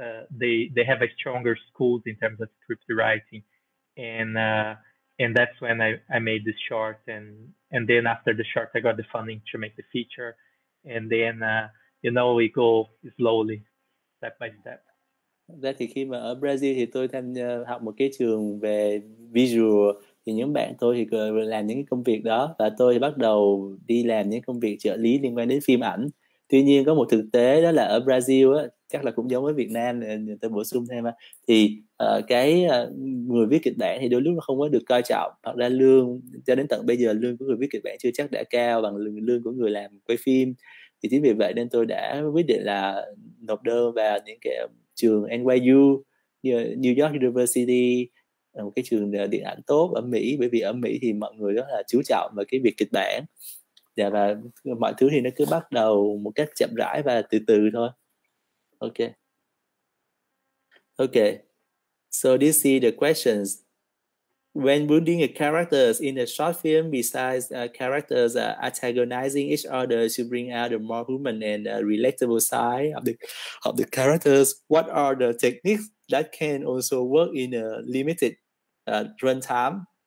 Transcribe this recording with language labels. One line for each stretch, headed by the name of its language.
English: They have a stronger schools in terms of script writing, and that's when I made this short, and then after the short I got the funding to make the feature, and then we go slowly, step by step.
Vietnamese: Ra thì khi mà ở Brazil thì tôi học một cái trường về visual, thì những bạn tôi thì làm những cái công việc đó, và tôi thì bắt đầu đi làm những công việc trợ lý liên quan đến phim ảnh. Tuy nhiên có một thực tế đó là ở Brazil á, chắc là cũng giống với Việt Nam, tôi bổ sung thêm thì cái người viết kịch bản thì đôi lúc nó không có được coi trọng, hoặc ra lương cho đến tận bây giờ lương của người viết kịch bản chưa chắc đã cao bằng lương của người làm quay phim. Thì chính vì vậy nên tôi đã quyết định là nộp đơn vào những cái trường NYU, New York University, một cái trường điện ảnh tốt ở Mỹ, bởi vì ở Mỹ thì mọi người rất là chú trọng vào cái việc kịch bản. Và mọi thứ thì nó cứ bắt đầu một cách chậm rãi và từ từ thôi.
English: Okay. So this is the questions. When building a characters in a short film, besides characters antagonizing each other to bring out the more human and relatable side of the characters, what are the techniques that can also work in a limited runtime?